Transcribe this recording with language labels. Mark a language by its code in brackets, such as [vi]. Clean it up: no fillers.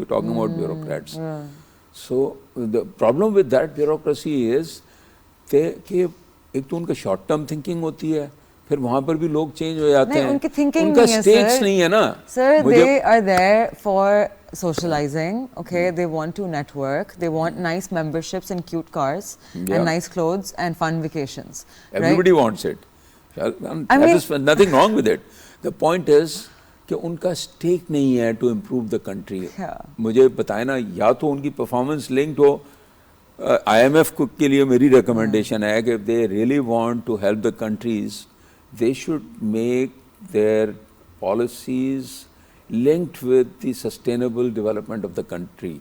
[en] You talking about bureaucrats. So the problem with that bureaucracy is [ur] کہ ایک تو ان کا شارٹ ٹرم تھنکنگ ہوتی ہے, پھر وہاں پر بھی لوگ چینج ہو جاتے ہیں. ان کا اسٹیکس نہیں ہے نا. [en] Sir they are there for socializing, okay, they want to network, they want nice memberships and cute cars and nice clothes and fun vacations. Everybody wants it. There's nothing wrong with it. The point is [ur] کہ ان کا stack نہیں ہے [en] To improve the country. [ur] مجھے بتائیں نا, یا تو ان کی performance linked ہو. I am F کے لیے میری ریکمنڈیشن ہے کہ [en] They really want to help the countries, they should make their policies linked with the sustainable development of the country.